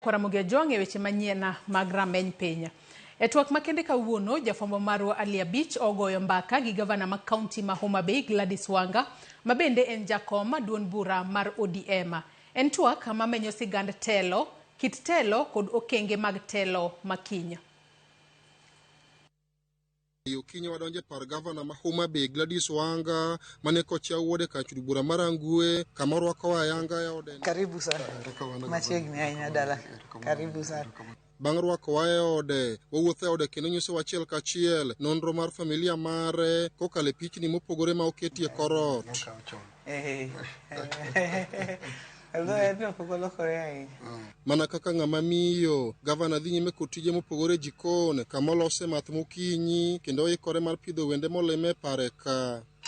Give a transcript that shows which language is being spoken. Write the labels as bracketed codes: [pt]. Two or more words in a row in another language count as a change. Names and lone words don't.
[luo] Ramogi jonge weche manyien mag rameny piny. E twak makende kawuono, jafwambo marwa Aliabich ogoyo mbaka gi gavana ma kaunti ma Homa Bay Gladys Wanga, ma bende en jakom duond bura mar ODM. En twak mamenyo sigand telo, kit telo kod okenge mag telo makiny. Yokinyi wadonje par gavana ma Homa Bay Gladys Wanga mane kocha wuode ka chudu bura marangue kamorwa kwa yanga ya ode. [sw] Karibu sana. [luo] Machiegni ahinya dala. [sw] Karibu sana. [luo] Bang' rwako wae ode, wawuothe ode kendo nyiso wachiel kachiel nonro mar familia mare kokale pichni mopogore ma oketie korot. Mana kaka ng'ama miyo, gavana dhi nyime kotije mopogore jikon kamolose math mokinyi kendo ikore mar pidho wende moleme pare ka.